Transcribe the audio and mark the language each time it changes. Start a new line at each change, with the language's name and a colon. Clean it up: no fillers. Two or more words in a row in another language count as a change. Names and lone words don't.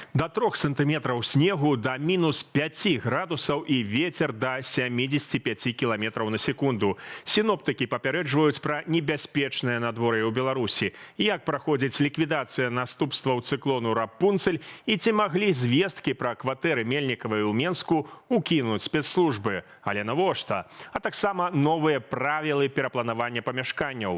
Russian: До 3 сантиметров снегу, до минус 5 градусов и ветер до 75 километров на секунду.
Belarusian: Синоптики попереджваюць про небяспечнае надвор'е ў Беларусі. Як праходзіць ліквідацыя наступстваў цыклону Рапунцель і ці маглі звесткі про кватэры Мельнікавай у Менску укінуць спецслужбы. Але навошта? А таксама новыя правілы перапланавання памяшканняў.